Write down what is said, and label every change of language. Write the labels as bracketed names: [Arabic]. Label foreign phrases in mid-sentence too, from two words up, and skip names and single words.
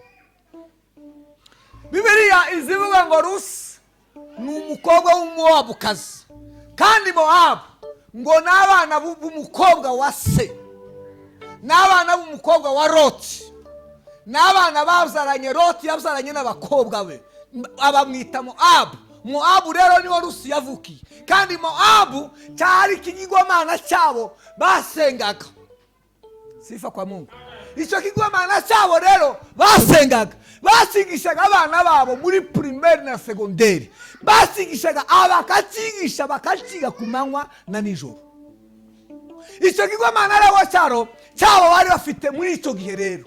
[Kinyarwanda] Biblia izivuga ngo Rusi ni umukobwa w'umuwabukazi kandi Moabu ngo n'abana b'umukobwa wa se n'abana b'umukobwa wa Loti n'abana bazaranye Loti yazaranye n'abakobwa be abamwita Moabu. Moabu rero niwo Rusi yavukiye kandi Moabu cyari ikigirwamana cyabo basengaga. [Swahili] Sifa kwa Mungu. [Kinyarwanda] Icyo kigirwamana cyabo rero basengaga basigishaga abana babo muri primaire na secondaire. Basigishaga abakacigisha bakaciga ku manywa na nijoro. Icyo kigirwamana rero cyabo bari bafite muri icyo gihe rero.